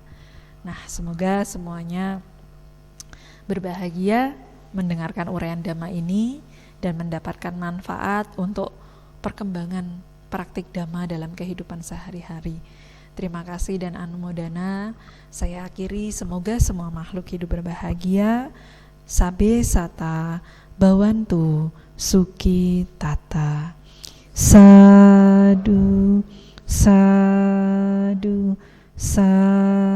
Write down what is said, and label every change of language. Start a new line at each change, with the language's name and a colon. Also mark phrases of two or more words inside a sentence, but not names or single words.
Indonesian: Nah, semoga semuanya berbahagia mendengarkan uraian Dhamma ini dan mendapatkan manfaat untuk perkembangan praktik Dhamma dalam kehidupan sehari-hari. Terima kasih dan anumodana. Saya akhiri, semoga semua makhluk hidup berbahagia.
Pali: Sabe sata bawantu suki tata. Sadu, sadu, sadu.